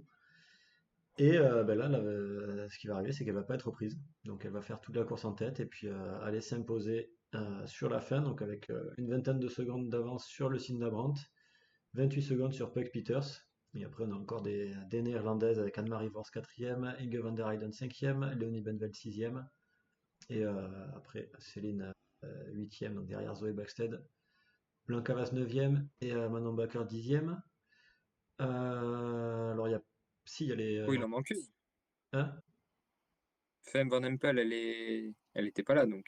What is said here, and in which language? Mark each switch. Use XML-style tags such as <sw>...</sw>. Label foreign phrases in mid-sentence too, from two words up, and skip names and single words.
<fr>Et ben là, ce qui va arriver, c'est qu'elle va pas être prise. Donc elle va faire toute la course en tête et puis aller s'imposer sur la fin, donc avec une vingtaine de secondes d'avance sur le Cinda Brandt, 28 secondes sur Puck Peters. Et après, on a encore des Néerlandaises avec Anne-Marie Vors 4e, Inge van der Heyden 5e, Léonie Benveld 6e. Et après, Céline 8e, donc derrière Zoé Backstead. Blanca Vas 9e et Manon Bakker 10e. Alors, si, il y a les. Oui, il en manque une. Hein. Femme Van Empel, elle était pas là donc.</fr>